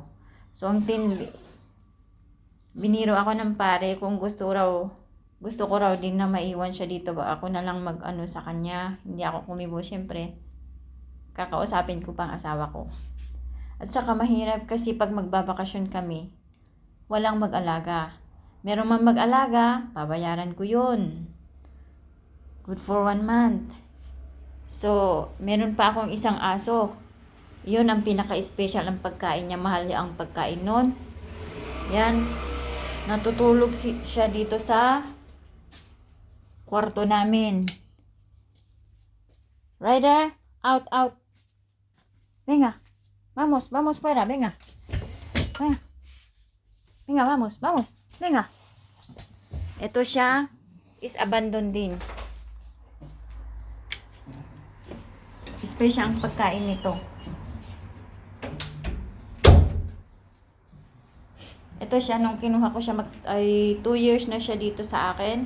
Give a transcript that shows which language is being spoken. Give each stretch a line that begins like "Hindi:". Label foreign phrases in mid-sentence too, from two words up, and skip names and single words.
Filipino: So, biniro ako ng pare kung gusto ko raw din na maiwan siya dito. Ba ako na lang mag-ano sa kanya. Hindi ako kumibo syempre. Kakausapin ko pang asawa ko. At saka mahirap kasi pag magbabakasyon kami, walang mag-alaga. Meron man mag-alaga, babayaran ko yun.
English: Good for 1 month.
Filipino: So, meron pa akong isang aso. Yun ang pinaka-special ang pagkain niya. Mahal ang pagkain nun. Yan. Natutulog siya dito sa kwarto namin. Ryder, out.
Spanish: Venga. Vamos, fuera, venga. Venga, vamos. Venga.
Filipino: Ito siya
English: is abandoned
Filipino: din. Special ang pagkain nito. Ito siya, nung kinuha ko siya, 2 years na siya dito sa akin.